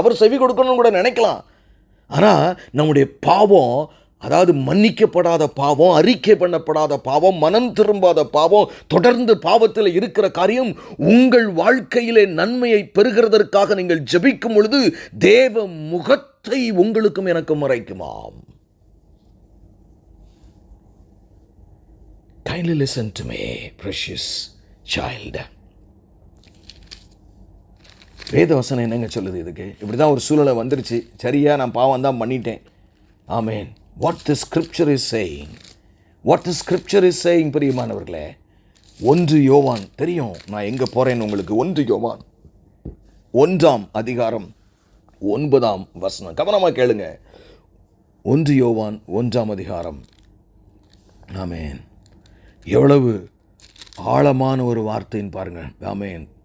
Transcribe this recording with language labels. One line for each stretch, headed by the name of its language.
Tamil: அவர் செவி கொடுக்கணும்னு கூட நினைக்கலாம். ஆனால் நம்முடைய பாவம், அதாவது மன்னிக்கப்படாத பாவம், அறிக்கை பண்ணப்படாத பாவம், மனம் திரும்பாத பாவம், தொடர்ந்து பாவத்தில் இருக்கிற காரியம் உங்கள் வாழ்க்கையிலே நன்மையை பெறுகிறதற்காக நீங்கள் ஜெபிக்கும் பொழுது தேவ முகத்தை உங்களுக்கும் எனக்கும் மறைக்குமாம்.
English: Kindly listen to me, precious child.
Tamil: வேதவசனம் என்னங்க சொல்லுது இதுக்கு? இப்படிதான் ஒரு சூழ்நிலை வந்துருச்சு, சரியா நான் பாவம் தான் பண்ணிட்டேன். ஆமென்.
English: What the scripture is saying, what the scripture is saying பிரியமானவர்களே, 1 யோவான்,
Tamil: தெரியும் நான் எங்கே போகிறேன்னு உங்களுக்கு. 1 யோவான் 1ஆம் அதிகாரம் 9ஆம் வசனம், கவனமாக கேளுங்க. 1 யோவான் 1ஆம் அதிகாரம். ஆமென். எவ்வளவு ஆழமான ஒரு வார்த்தைன்னு பாருங்க. ஆமென்.